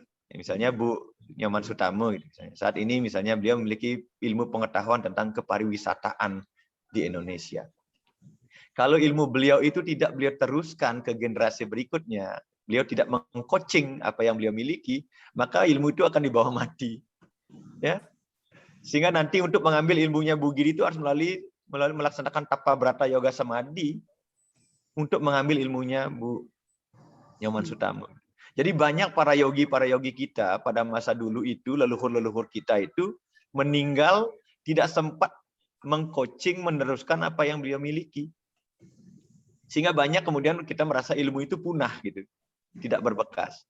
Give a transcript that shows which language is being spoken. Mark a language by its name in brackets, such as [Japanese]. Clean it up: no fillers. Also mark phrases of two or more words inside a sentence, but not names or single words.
[Indonesian] Ya, misalnya Bu Nyoman Sutarmo, gitu, saat ini misalnya beliau memiliki ilmu pengetahuan tentang kepariwisataan di Indonesia. Kalau ilmu beliau itu tidak beliau teruskan ke generasi berikutnya, beliau tidak mengcoaching apa yang beliau miliki, maka ilmu itu akan dibawa mati. Ya. Sehingga nanti untuk mengambil ilmunya Bu Giri itu harus melalui melaksanakan tapa brata yoga samadhi untuk mengambil ilmunya Bu Nyoman Sutarmo. Jadi banyak para yogi kita pada masa dulu itu, leluhur-leluhur kita itu meninggal tidak sempat mengcoaching, meneruskan apa yang beliau miliki. Sehingga banyak kemudian kita merasa ilmu itu punah gitu, tidak berbekas.